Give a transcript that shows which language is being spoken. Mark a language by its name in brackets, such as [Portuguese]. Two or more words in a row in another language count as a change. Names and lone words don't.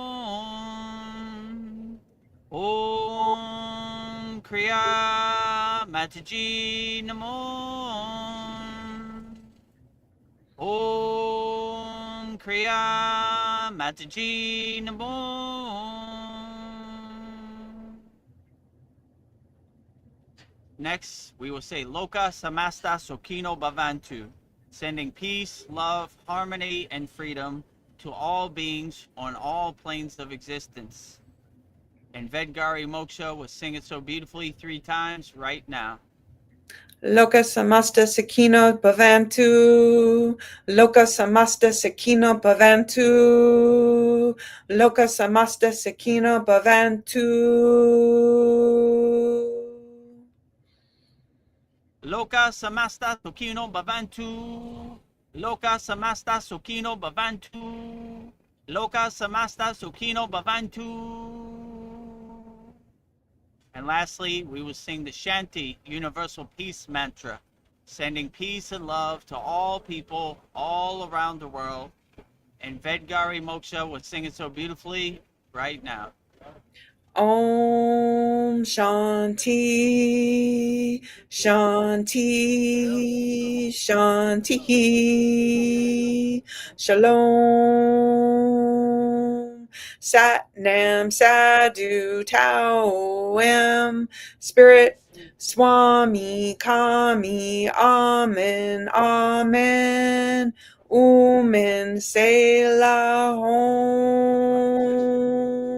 [Sanskrit] Om Kriya Mataji Namo. Om Kriya Mataji Namo. [English] Next, we will say [Sanskrit] Loka Samasta Sokino Bhavantu, [English] sending peace, love, harmony, and freedom to all beings on all planes of existence. And Vedgari Moksha will sing it so beautifully 3 times right now. [Sanskrit] Loka samasta sakino bhavantu. Loka samasta sakino bhavantu. Loka samasta sakino bhavantu. Loka Samasta Sokino Bhavantu. Loka Samasta Sokino Bhavantu. Loka Samasta Sokino Bhavantu. [English] And lastly, we will sing the Shanti Universal Peace Mantra, sending peace and love to all people all around the world. And Vedgari Moksha will sing it so beautifully right now. [Sanskrit] Om Shanti, Shanti, Shanti, Shalom, [Punjabi] Sat Nam [Sanskrit] Sadhu Tao Am, Spirit, Swami Kami, Amen, Amen, Umen Selah Om.